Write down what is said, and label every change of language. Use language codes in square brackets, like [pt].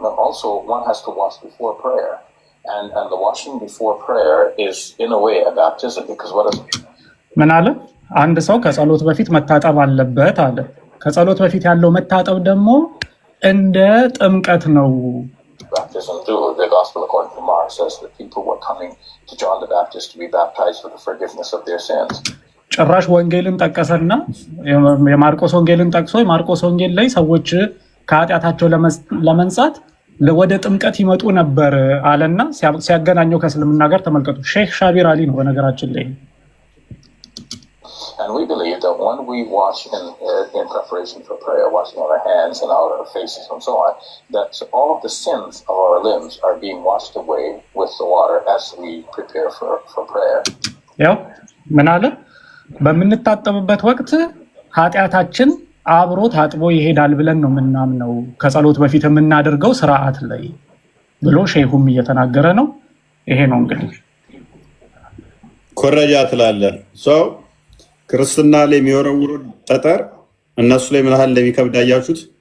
[en] Also, one has to wash before prayer, and the washing before prayer is in a way a baptism, because what is [am] ምን አለ? አንድ ሰው ከጸሎት በፊት መታጠብ አለበት አለ። ከጸሎት በፊት ያለው መታጠብ ደግሞ እንደ ጥምቀት ነው። [en] baptism do? The Gospel according to Mark says that people were coming to John the Baptist to be baptized for the forgiveness of their sins. [am] ጭራሽ ወንጌልን ጠቀሰና የማርቆስ ወንጌልን ጠቅሶ የማርቆስ ወንጌል ላይ ሰዎች ከኃጢአታቸው ለመንጻት ወደ ጥምቀት ይመጡ ነበር አለና ሲያገናኘው ከእስልምና ጋር ተመልከቱ። ሼህ ሻቢር አሊ ነው በነገራችን ላይ። [en] And we believe that when we wash in preparation for prayer, washing our hands and our faces and so on, that all of the sins of our limbs are being washed away with the water as we prepare for prayer. [am] ያው ምን አለ? በምንታጠብበት ወቅት ኃጢአታችን አብሮ ታጥቦ ይሄዳል ብለን ነው የምናምነው ከጸሎት በፊት የምናደርገው ስርዓት ላይ ብሎ ሼሁም እየተናገረ ነው። ይሄ ነው እንግዲህ ኮረጃ ትላለህ። ሰው ክርስትና ላይ የሚወረውሩ ጠጠር እነሱ ላይ ምን ያህል እንደሚከብድ አያችሁት?